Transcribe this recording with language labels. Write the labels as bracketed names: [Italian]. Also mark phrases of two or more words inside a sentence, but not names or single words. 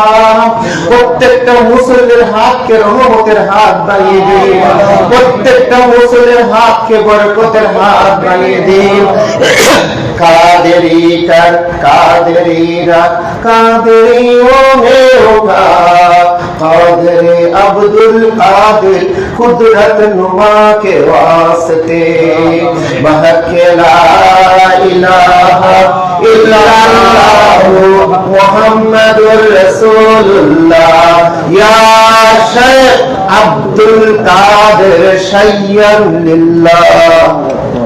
[Bangla] প্রত্যেকটা মুসলিমের হাতকে রহমতের হাত বানিয়ে দিন প্রত্যেকটা মুসলিমের হাতকে বরকতের হাত বানিয়ে দিন [Urdu] قادری کر قادری رکھ قادریوں میں ہوگا قادر عبد القادر قدرت نما کے واسطے بحق [Arabic] لا الہ الا اللہ محمد رسول اللہ یا شیخ عبد القادر شیئا للہ